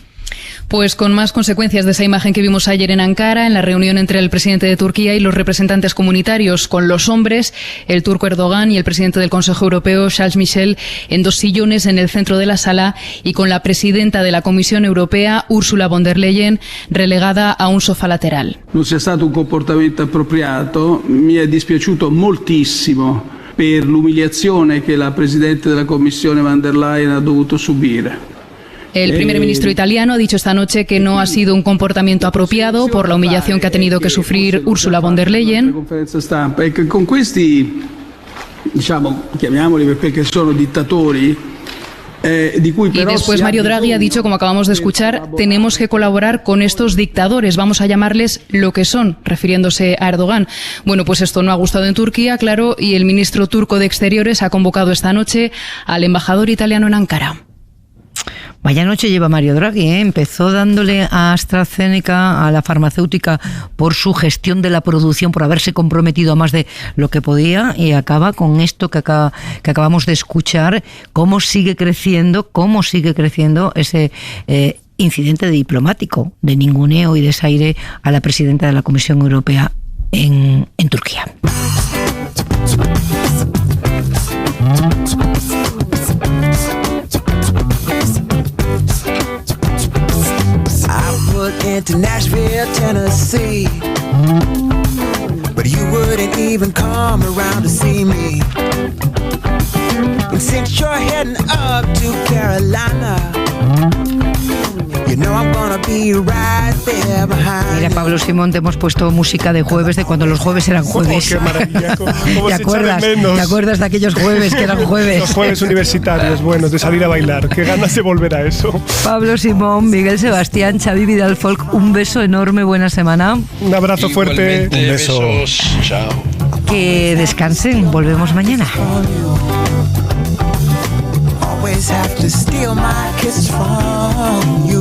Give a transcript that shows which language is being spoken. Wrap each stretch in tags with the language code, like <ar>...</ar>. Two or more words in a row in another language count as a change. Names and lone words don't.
<es>Pues con más consecuencias de esa imagen que vimos ayer en Ankara, en la reunión entre el presidente de Turquía y los representantes comunitarios, con los hombres, el turco Erdogan y el presidente del Consejo Europeo, Charles Michel, en 2 sillones en el centro de la sala, y con la presidenta de la Comisión Europea, Ursula von der Leyen, relegada a un sofá lateral.</es> <it>Non sia stato un comportamento appropriato, mi è dispiaciuto moltissimo per l'umiliazione che la presidente della Commissione von der Leyen ha dovuto subire.</it> <es>El primer ministro italiano ha dicho esta noche que no ha sido un comportamiento apropiado por la humillación que ha tenido que sufrir Ursula von der Leyen.</es> <it>Con questi, diciamo, chiamiamoli perché sono dittatori,</it> <es>Y después Mario Draghi ha dicho, como acabamos de escuchar, tenemos que colaborar con estos dictadores, vamos a llamarles lo que son, refiriéndose a Erdogan. Bueno, pues esto no ha gustado en Turquía, claro, y el ministro turco de Exteriores ha convocado esta noche al embajador italiano en Ankara. Vaya noche lleva Mario Draghi, ¿eh? Empezó dándole a AstraZeneca, a la farmacéutica, por su gestión de la producción, por haberse comprometido a más de lo que podía, y acaba con esto que acabamos de escuchar, cómo sigue creciendo ese incidente diplomático de ninguneo y desaire a la presidenta de la Comisión Europea en Turquía.</es> <en>Into Nashville, Tennessee, but you wouldn't even come around to see me. And since you're heading up to Carolina, you know I'm gonna be right there behind.</en> <es>Mira, Pablo Simón, te hemos puesto música de jueves, de cuando los jueves eran jueves. ¡Qué maravilla! ¿Cómo ¿Te acuerdas de aquellos jueves que eran jueves? Los jueves universitarios, bueno, de salir a bailar. Qué ganas de volver a eso. Pablo Simón, Miguel Sebastián, Xavi Vidal Folk, un beso enorme, buena semana. Un abrazo fuerte. Un beso. Besos. Chao. Que descansen, volvemos mañana.</es> <en>Always have to steal my kisses from you.</en>